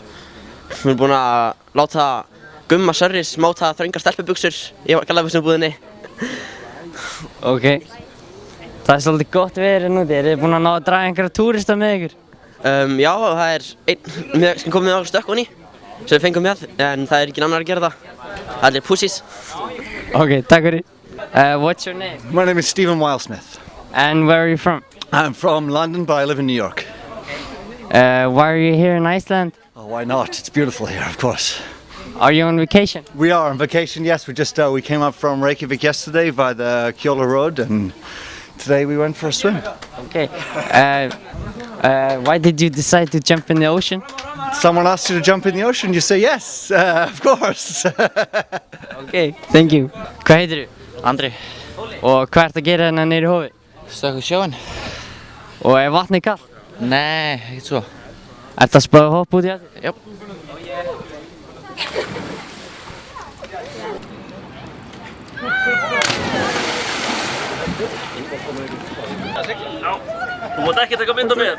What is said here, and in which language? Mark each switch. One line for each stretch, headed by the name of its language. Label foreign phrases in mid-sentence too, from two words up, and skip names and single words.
Icelandic: Við erum búin að láta Gumma Sörris máta þröngar stelpubuxur í gallabuxnabúðinni. Ok. Það er svolítið gott veður núti. Eru þið búin að ná að draga einhverja túrista með ykkur? Já, það er einn sem kom með á stökkunni sem við fengum með, en það er ekki annar að gera það. Allir pussies. Ok, takk fyrir.
English: What's your name? My name is Stephen Wilesmith. And where are you from? I'm from London, but I live in New York. Why are you here in Iceland? Oh, why not? It's beautiful here, of course. Are you on vacation? We are on vacation, yes. We came up from Reykjavik yesterday by the Kjóla Road, and today we went for a swim. Okay. Why did you decide to jump in the ocean? Someone asked you to jump in the ocean, you say yes, of course. Okay, thank you.
Icelandic: Hvað heitir þú? Andri. Og hvað ert að gera hérna niður í hófi? Stökk sjóinn. Og er vatnið kalt? Nei, ekkert svo. Ertu að spáða að hoppa út í vatnið? Já. Þú mátt ekki taka mynd á mér.